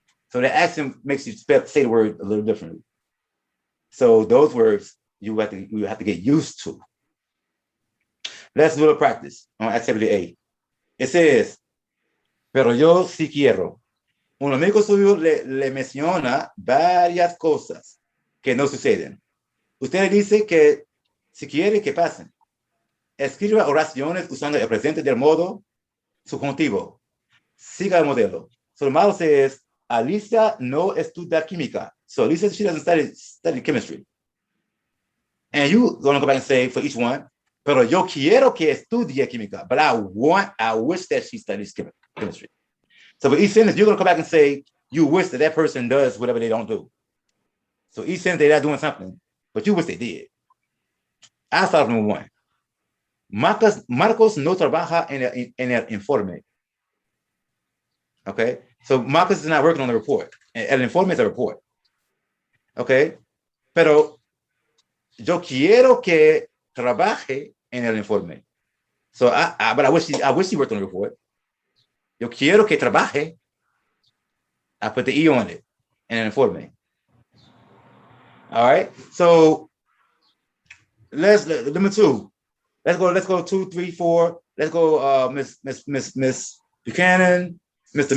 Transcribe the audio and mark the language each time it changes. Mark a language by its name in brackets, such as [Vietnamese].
[English] So the accent makes you say the word a little differently. So those words you have to get used to. Let's do a practice on activity A. It says, [Spanish] pero yo sí quiero. Un amigo suyo le menciona varias cosas que no suceden. Usted le dice que si quiere que pasen. Escriba oraciones usando el presente del modo subjuntivo. Siga el modelo. [English] So the model says, [Spanish] Alicia no estudia química. [English] So Alicia, she doesn't study chemistry. And you gonna go back and say for each one, [Spanish] pero yo quiero que estudie química, [English] but I wish that she studies chemistry. So for each sentence, you're gonna come back and say, you wish that person does whatever they don't do. So each sentence they're not doing something, but you wish they did. I start number one. [Spanish] Marcos no trabaja en el informe. [English] Okay, so Marcos is not working on the report. El informe is a report. [Spanish] Okay, pero yo quiero que trabaje en el informe. [English] So but I wish he worked on the report. [Spanish] Yo quiero que trabaje. [English] I put the E on it in an informe. All right. So number two. Let's go 2, 3, 4. Let's go Miss Buchanan, Mr.